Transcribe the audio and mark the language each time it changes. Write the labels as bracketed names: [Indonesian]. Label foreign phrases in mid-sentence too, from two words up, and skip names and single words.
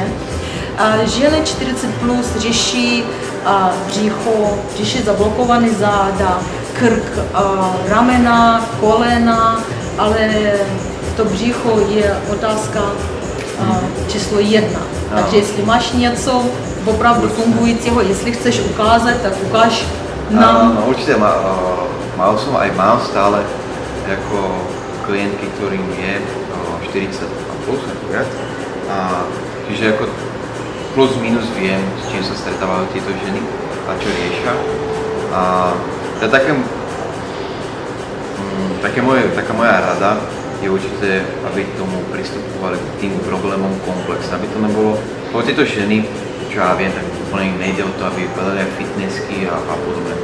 [Czech] Ženy 40 plus řeší břicho, řeší zablokované záda, krk, ramena, kolena, ale to břicho je otázka číslo 1. Takže jestli máš něco opravdu fungujícího, jestli chceš ukázat, tak ukáž nám. [Slovak] No, určite mal som aj mám stále ako klientky, ktorým je 40 a plus, ako viac. Čiže ako plus minus viem, s čím sa stretávajú tieto ženy a čo riešia. Taká moja rada je určite, aby k tomu pristupovali k tým problémom komplexne, aby to nebolo, lebo tieto ženy, čo ja viem, tak úplne im nejde o to, aby vypadali jak fitnessky a podobne.